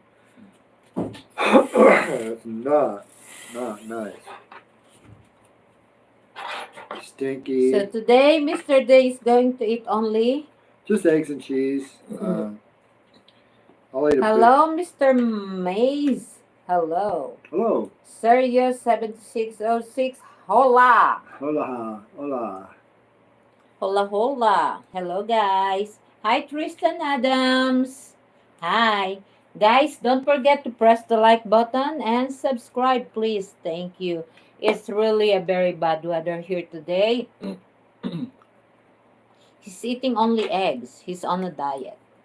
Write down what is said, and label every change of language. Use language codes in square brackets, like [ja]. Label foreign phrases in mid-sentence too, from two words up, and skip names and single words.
[en] It's not nice. Stinky. So today, Mr. Day is going to eat only. Just eggs and cheese. I'll eat a Hello, Mr. Maze. Hello. Hello. [es] Sergio 7606. Hola. Hola. Hola. Hola, hola. [en] Hello, guys. Hi, Tristan Adams. Hi. Guys, don't forget to press the like button and subscribe, please. Thank you. It's really a very bad weather here today. He's eating only eggs. He's on a diet.